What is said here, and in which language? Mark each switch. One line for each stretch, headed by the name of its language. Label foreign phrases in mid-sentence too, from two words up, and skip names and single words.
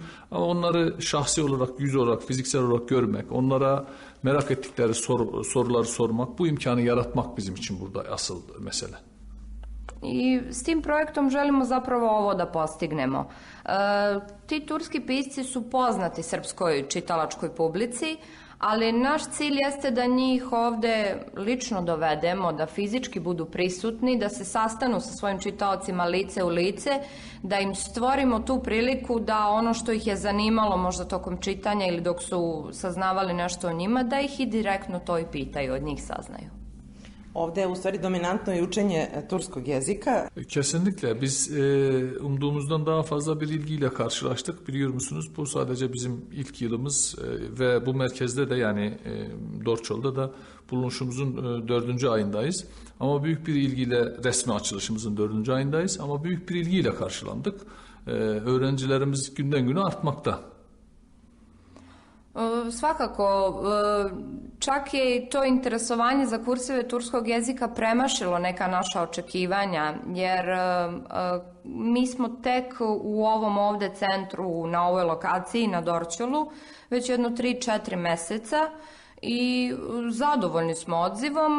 Turkish: Ama onları şahsi olarak, yüz olarak, fiziksel olarak görmek, onlara merak ettikleri soruları sormak, bu imkanı yaratmak bizim için burada asıl mesele.
Serbian: I s tim projektom želimo zapravo ovo da postignemo. Ti turski pisci su poznati srpskoj čitalačkoj publici, ali naš cilj jeste da njih ovde lično dovedemo, da fizički budu prisutni, da se sastanu sa svojim čitaocima lice u lice, da im stvorimo tu priliku da ono što ih je zanimalo možda tokom čitanja ili dok su saznavali nešto o njima, da ih i direktno to i pitaju, od njih saznaju. Ovde je u stvari dominantno i učenje turskog jezika.
Turkish: Kesinlikle. Biz umduğumuzdan daha fazla bir ilgiyle karşılaştık. Biliyor musunuz? Bu sadece bizim ilk yılımız ve bu merkezde de yani Dorçol'da da bulunuşumuzun 4. ayındayız. Ama büyük bir ilgiyle resmi açılışımızın 4. ayındayız. Ama büyük bir ilgiyle karşılandık. Öğrencilerimiz günden güne artmakta.
Serbian: Svakako, čak je i to interesovanje za kurseve turskog jezika premašilo neka naša očekivanja, jer mi smo tek u ovom ovde centru, na ovoj lokaciji, na Dorćolu, već jedno 3-4 meseca i zadovoljni smo odzivom.